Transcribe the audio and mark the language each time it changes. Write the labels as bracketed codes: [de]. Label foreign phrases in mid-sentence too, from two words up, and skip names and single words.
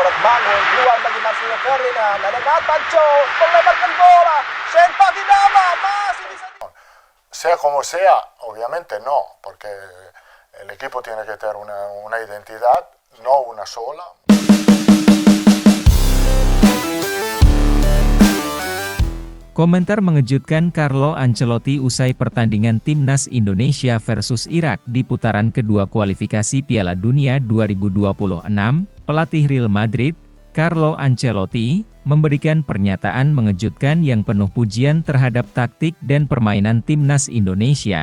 [id] membangun, keluar bagi Marcelo Ferdinand, ada Gatacho, melebarkan bola, Sherpa di dalam, masih bisa [es] Sea como sea, obviamente no, porque el equipo tiene que tener una identidad, no una sola. [id] Komentar mengejutkan Carlo Ancelotti usai pertandingan Timnas Indonesia versus Irak di putaran kedua kualifikasi Piala Dunia 2026, pelatih Real Madrid, Carlo Ancelotti, memberikan pernyataan mengejutkan yang penuh pujian terhadap taktik dan permainan Timnas Indonesia.